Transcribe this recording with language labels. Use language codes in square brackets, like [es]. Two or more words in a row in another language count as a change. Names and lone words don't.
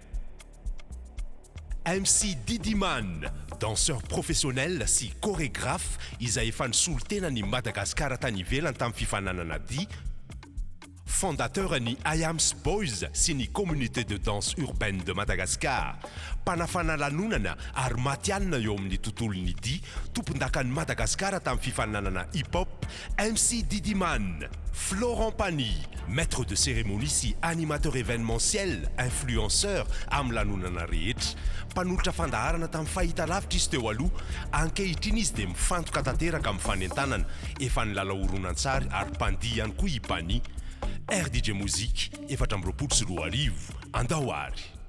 [mg] MC Didiman, [fr] danseur professionnel [mg] sy chorégraphe izay efa nisolo tena ny Madagasikara tany ivelany tamin'ny fifananana dia, fondateur ni Ayams Boys sy ny [fr] communauté de danse urbaine de Madagascar. [mg] Panafana lanonana ary matianina eo amin'ny tontolon'ny dia, tompon-dakan'ny Madagasikara tamin'ny fifananana hip-hop, MC Didiman, Florent Pagny, [fr] maître de cérémonie [mg] sy [fr] animateur événementiel, [mg] influenceur amin'ny lanonana rehetra. Mpanolotra fandaharana tamin'ny fahitalavitra izy teo aloha, ankehitriny izy dia mifantoka tanteraka amin'ny fanentanana, efa nilala horonan-tsary ary mpandihy ihany koa i Pagny. Rdj Mozika, 2024, andao ary.